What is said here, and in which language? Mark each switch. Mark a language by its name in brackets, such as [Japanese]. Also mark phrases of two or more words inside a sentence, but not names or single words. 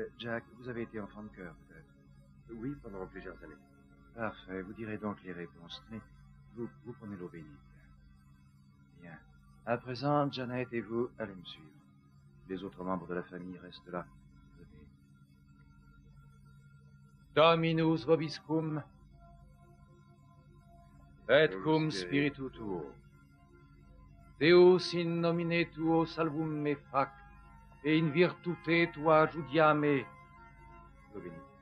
[French] Jack, vous avez été enfant de cœur, peut-être? Oui, pendant plusieurs années. Parfait, vous direz donc les réponses. Mais vous prenez l'eau bénite. Bien. À présent, Janet et vous, allez me suivre. Les autres membres de la famille restent là. Venez. [Latin] Dominus vobiscum, et cum spiritu tuo. Deus in nomine tuo salvum me fac, et in virtute tua judiame. [French] L'eau bénite.